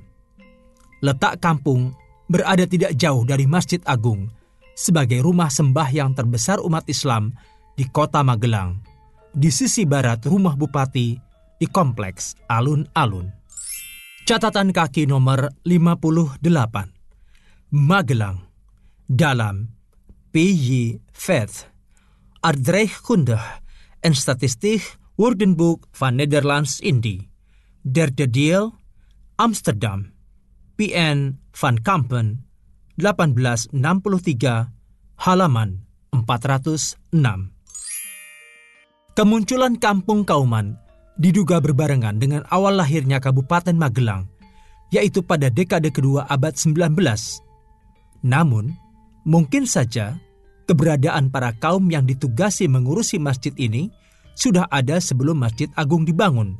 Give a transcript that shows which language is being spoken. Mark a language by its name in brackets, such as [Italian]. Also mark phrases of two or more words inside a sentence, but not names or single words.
[Indonesian] Letak kampung berada tidak jauh dari Masjid Agung sebagai rumah sembahyang terbesar umat Islam di kota Magelang, di sisi barat rumah Bupati di Kompleks Alun-Alun. Catatan kaki nomor 58. Magelang. Dalam P.J. Vet, Aardrijkskunde en Statistiek Woordenboek van Nederlands-Indië, [Dutch] derde deel, [Indonesian] Amsterdam, PN Van Kampen, 1863, halaman 406. Kemunculan Kampung Kauman diduga berbarengan dengan awal lahirnya Kabupaten Magelang, yaitu pada dekade kedua abad 19. Namun, mungkin saja keberadaan para kaum yang ditugasi mengurusi masjid ini sudah ada sebelum Masjid Agung dibangun.